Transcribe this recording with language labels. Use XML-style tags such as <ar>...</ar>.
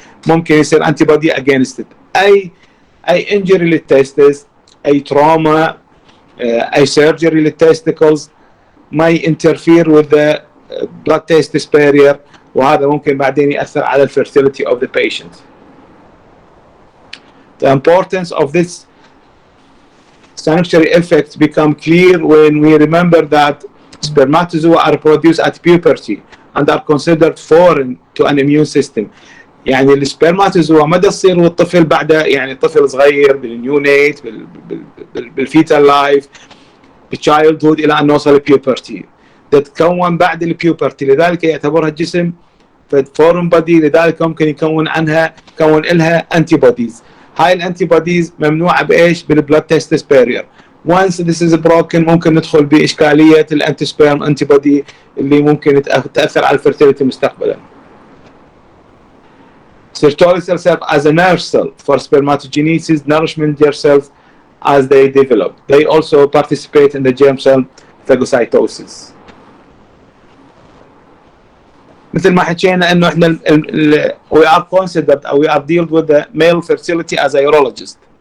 <ar>ممكن يصير انتي بودي</ar> <en>against it.</en> <ar>اي انجري للتستس، اي تروما، اي سيرجري للتستيكلز ما ينترفير</ar> <en>with the blood testis barrier،</en> <ar>وهذا ممكن بعدين ياثر على الفيرتيليتي</ar> <en>of the patient. The importance of this sanctuary effects become clear when we remember that spermatozoa are produced at puberty and are considered foreign to an immune system.</en> <ar>يعني السبرماتوزوا ما تصير والطفل بعده، يعني طفل صغير بالنيونيت بالفيتال لايف بالتشايلد هود الى ان نوصل البيوبرتي، تتكون بعد البيوبرتي، لذلك يعتبرها الجسم فورم بودي، لذلك ممكن يكون لها انتي بوديز. هاي الانتي بوديز ممنوعه بايش؟ بالبلاد تيستس بارير.</ar> <en>once this is broken</en> <ar>ممكن ندخل باشكاليه الانتي سبيرم انتي بودي اللي ممكن تاثر على الفيرتيليتي مستقبلا.</ar> <en>Sertoli cells serve as a nurse cell for spermatogenesis, nourishment their cells as they develop. They also participate in the germ cell phagocytosis.</en> <ar>مثل ما حكينا انه احنا</ar> <en>we are considered</en> <ar>او</ar> <en>we are dealt with the male fertility as a urologist.</en>